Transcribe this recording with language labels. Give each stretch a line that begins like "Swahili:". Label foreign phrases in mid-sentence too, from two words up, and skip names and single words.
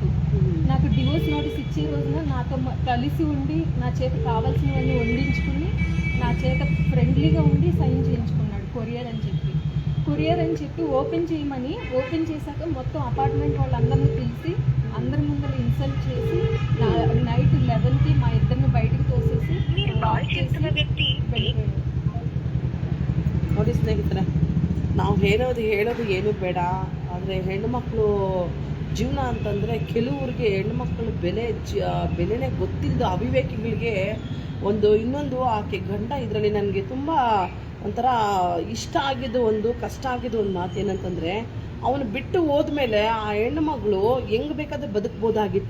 Telugu: నాకు
English: divorce notice
Telugu: ఇచ్చే రోజున నాతో కలిసి ఉండి నా చేత కావాల్సినవన్నీ వండించుకుని నా చేత ఫ్రెండ్లీగా ఉండి సైన్ చేయించుకున్నాడు కొరియర్ అని చెప్పి ఓపెన్ చేయమని. ఓపెన్ చేశాక మొత్తం అపార్ట్మెంట్ వాళ్ళందరినీ పిలిచి అందరి ముందర ఇన్సల్ట్ చేసి నైట్ 11కి మా ఇద్దరిని బయటికి తోసేసి
Kannada: ನೋಡಿ ಸ್ನೇಹಿತರೆ, ನಾವು ಹೇಳೋದು ಏನು ಬೇಡ, ಆದರೆ ಹೆಣ್ಣುಮಕ್ಕಳು ಜೀವನ ಅಂತಂದರೆ ಕೆಲವ್ರಿಗೆ ಹೆಣ್ಣುಮಕ್ಕಳು ಬೆಲೆನೇ ಗೊತ್ತಿಲ್ಲದ ಅವಿವೇಕಿಗಳಿಗೆ ಇನ್ನೊಂದು ಆಕೆ ಗಂಡ ಇದರಲ್ಲಿ ನನಗೆ ತುಂಬ ಒಂಥರ ಇಷ್ಟ ಆಗಿದ್ದು ಕಷ್ಟ ಆಗಿದ್ದು ಒಂದು ಮಾತು ಏನಂತಂದರೆ, ಅವನು ಬಿಟ್ಟು ಹೋದ್ಮೇಲೆ ಆ ಹೆಣ್ಣು ಮಗಳು ಹೆಂಗೆ ಬೇಕಾದ್ರೆ ಬದುಕ್ಬೋದಾಗಿತ್ತು.